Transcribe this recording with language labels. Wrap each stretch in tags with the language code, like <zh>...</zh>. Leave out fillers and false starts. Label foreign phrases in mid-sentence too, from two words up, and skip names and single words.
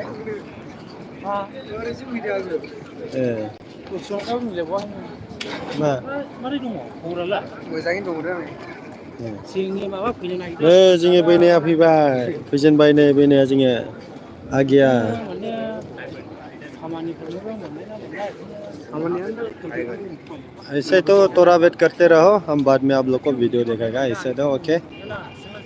<brx>दस्रायाव मिलायबावा मा? मारै दङ खबरालाय? मोजाङैनो दङ दा नै। जोंनि माबा फैनो नागिरदों। जोंनि बैनाया फैबाय, फैजेनबाय नै बैनाया जोंनिया आगिया।</brx> <hi>ऐसे तो थोड़ा वेट करते रहो, हम बाद में आप लोग को वीडियो दिखाएगा, ऐसे तो ओके।</hi>